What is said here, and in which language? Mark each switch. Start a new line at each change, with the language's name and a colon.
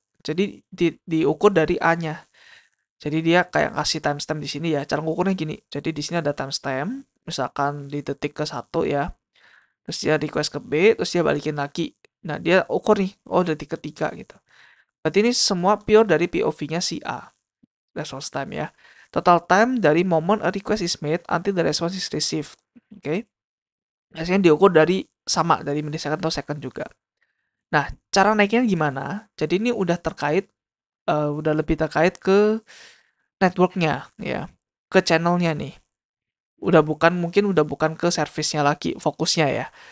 Indonesian: Jadi diukur dari A-nya. Jadi dia kayak kasih timestamp di sini ya. Cara ngukurnya gini. Jadi di sini ada timestamp, misalkan di detik ke 1 ya. Terus dia request ke B, terus dia balikin lagi. Nah, dia ukur nih, oh detik ketiga gitu. Berarti ini semua pure dari POV-nya si A, response time ya.
English: Total time dari moment a request is made until the response is received. Oke. Okay?
Indonesian: Biasanya diukur dari sama dari milisecond atau second juga. Nah, cara naiknya gimana? Jadi ini udah terkait, udah lebih terkait ke networknya ya, ke channelnya nih. Udah bukan ke servisnya lagi fokusnya ya.